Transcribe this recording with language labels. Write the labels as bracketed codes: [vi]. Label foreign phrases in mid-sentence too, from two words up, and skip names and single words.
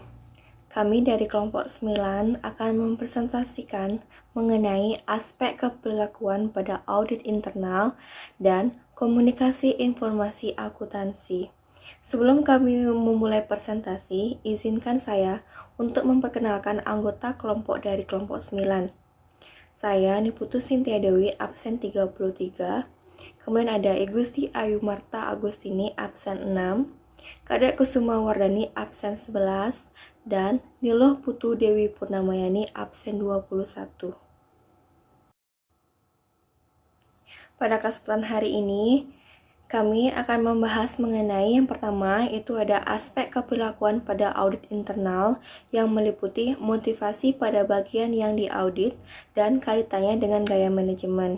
[id] Kami dari kelompok 9 akan mempresentasikan mengenai aspek keperilakuan pada audit internal dan komunikasi informasi akuntansi. Sebelum kami memulai presentasi, izinkan saya untuk memperkenalkan anggota kelompok dari kelompok 9. Saya Niputu Sintia Dewi, absen 33. Kemudian ada Igusti Ayu Marta Agustini, absen 6. Kadek Kusuma Wardani, absen 11. Dan Niloh Putu Dewi Purnamayani, absen 21. Pada kesempatan hari ini, kami akan membahas mengenai yang pertama, itu ada aspek keperilakuan pada audit internal yang meliputi motivasi pada bagian yang diaudit dan kaitannya dengan gaya manajemen.